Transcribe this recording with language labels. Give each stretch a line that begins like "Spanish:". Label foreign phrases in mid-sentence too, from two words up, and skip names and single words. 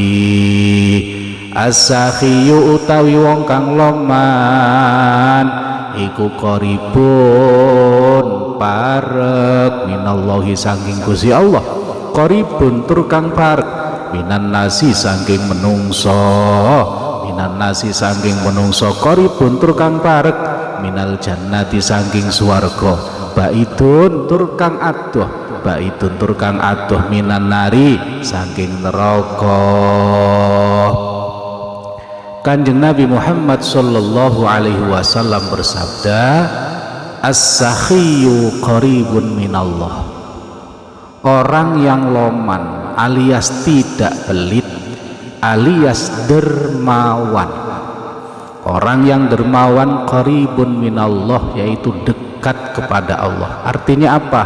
Javanese: As-sakhiyu utawi wong kang loman iku qaribun parek minallahi saking Gusti Allah, qaribun tur kang parek
Arabic: minan nasi
Javanese: saking menungso,
Arabic: minan nasi
Javanese: saking menungso, qaribun tur kang parek
Arabic: minal jannati
Javanese: saking swarga, baidun tur kang adoh, baidun tur kang adoh
Arabic: minan nari
Javanese: saking neraka.
Indonesian: Kanjeng Nabi Muhammad
Arabic: sallallahu alaihi wasallam
Indonesian: bersabda,
Arabic: as-sakhiyu qaribun minallah.
Indonesian: Orang yang loman alias tidak pelit alias dermawan, orang yang dermawan
Arabic: qaribun minallah,
Indonesian: yaitu dekat kepada Allah. Artinya apa?